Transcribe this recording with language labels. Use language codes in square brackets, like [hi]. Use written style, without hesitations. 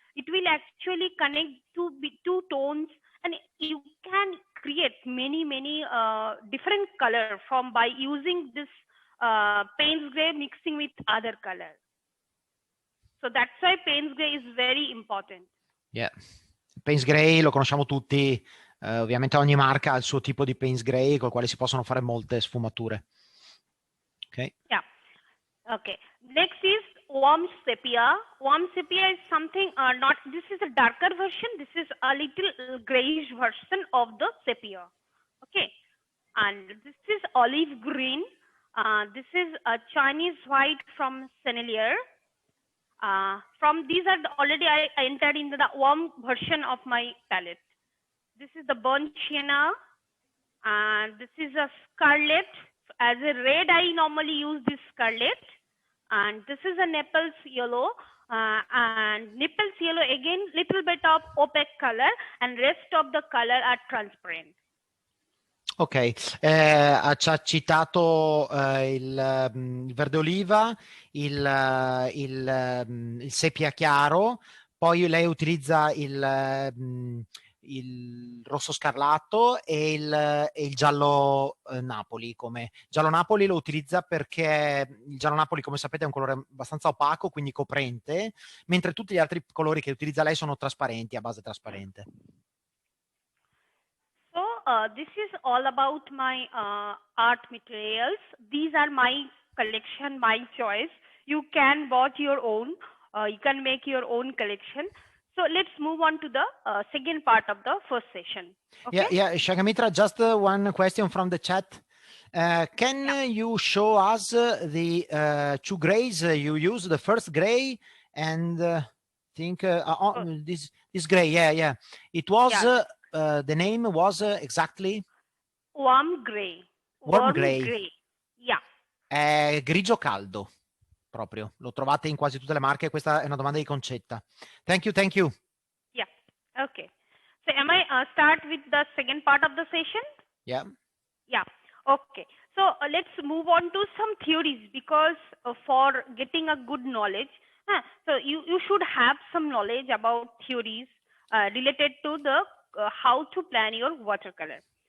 [en] It will actually connect two tones, and you can create many different color by using this Payne's Gray mixing with other color. So that's why Payne's Gray is very important. Yeah. [it] Payne's Gray lo conosciamo tutti, ovviamente ogni marca ha il suo tipo di Payne's Gray con il quale si possono fare molte sfumature. [en] Ok. Yeah. Okay. Next is warm sepia. Warm sepia is something this is a darker version. This is a little grayish version of the sepia. Okay. And this is olive green. This is a Chinese white from Sennelier. From these are already I entered into the warm version of my palette. This is the burnt sienna, and this is a scarlet. As a red, I normally use this scarlet, and this is a Naples yellow. And Naples yellow again, little bit of opaque color, and rest of the color are transparent. [it] Ok, ci ha citato il verde oliva, il sepia chiaro, poi lei utilizza il rosso scarlatto e il giallo Napoli. Giallo Napoli lo utilizza perché il giallo Napoli, come sapete, è un colore abbastanza opaco, quindi coprente, mentre tutti gli altri colori che utilizza lei sono trasparenti, a base trasparente. [en] So this is all about my art materials. These are my collection, my choice. You can buy your own. You can make your own collection. So let's move on to the second part of the first session. Okay? Yeah, Sanghamitra, just one question from the chat. Can you show us the two grays you use? The first gray and think this gray. Yeah. It was the name was exactly warm gray. Warm gray. Yeah. [it] Grigio caldo. Proprio, lo trovate in quasi tutte le marche. Questa è una domanda di Concetta. [en] Thank you. Yeah, okay. So am I start with the second part of the session? Yeah. Okay. So let's move on to some theories, because for getting a good knowledge, so you should have some knowledge about theories related to the how to plan your watercolor.